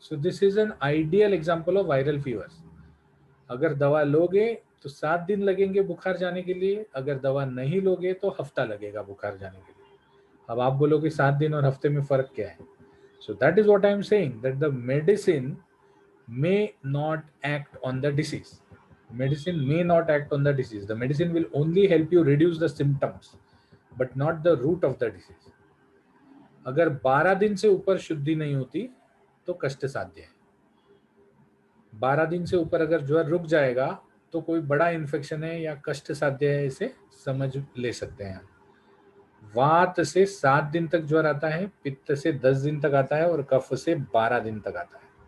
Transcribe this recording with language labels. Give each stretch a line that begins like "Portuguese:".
English: So this is an ideal example of viral fevers.
Hindi: अगर दवा लोगे तो 7 दिन लगेंगे बुखार जाने के लिए, अगर दवा नहीं लोगे तो हफ्ता लगेगा बुखार जाने के लिए। अब आप बोलोगे 7 दिन और हफ्ते में फर्क क्या है?
English: So that is what I am saying, that the medicine may not act on the disease. Medicine may not act on the disease. The medicine will only help you reduce the symptoms, but not the root of the disease.
Hindi: अगर 12 दिन से ऊपर शुद्धि नहीं होती तो कष्ट साध्य है। 12 दिन से ऊपर अगर ज्वर रुक जाएगा तो कोई बड़ा इन्फेक्शन है या कष्ट साध्य है, इसे समझ ले सकते हैं। वात से 7 दिन तक ज्वर आता है, पित्त से 10 दिन तक आता है और कफ से 12 दिन तक आता है।